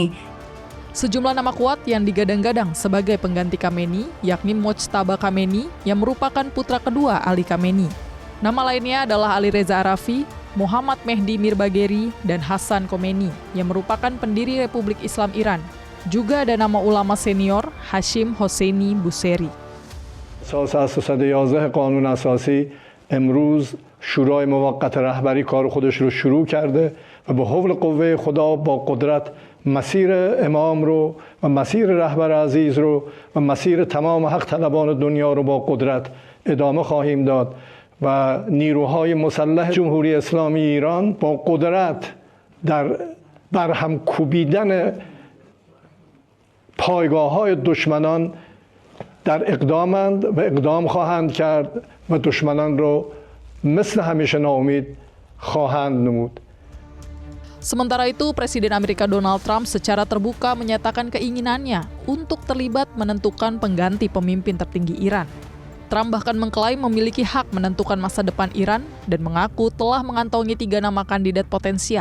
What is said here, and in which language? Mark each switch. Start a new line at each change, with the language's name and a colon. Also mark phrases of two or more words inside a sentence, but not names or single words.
Indonesian: Sejumlah nama kuat yang digadang-gadang sebagai pengganti Khamenei, yakni Mojtaba Khamenei yang merupakan putra kedua Ali Khamenei. Nama lainnya adalah Ali Reza Arafi, Muhammad Mehdi Mirbagheri, dan Hassan Khomeini yang merupakan pendiri Republik Islam Iran. Juga ada nama ulama senior Hashim Hosseini Buseri.
Persian: اساس 311 قانون اساسی امروز شورای موقت رهبری کار خودش رو شروع کرده و به حول قوه خدا با قدرت مسیر امام رو و مسیر رهبر عزیز رو و مسیر تمام حق طلبان دنیا رو با قدرت ادامه خواهیم داد و نیروهای مسلح جمهوری اسلامی ایران با قدرت در برهم کوبیدن پایگاه‌های دشمنان در اقدامند و اقدام خواهند کرد و دشمنان رو مثل همیشه ناامید خواهند نمود.
Indonesian: Sementara itu, Presiden Amerika Donald Trump secara terbuka menyatakan keinginannya untuk terlibat menentukan pengganti pemimpin tertinggi Iran. Trump bahkan mengklaim memiliki hak menentukan masa depan Iran dan mengaku telah mengantongi 3 nama kandidat potensial.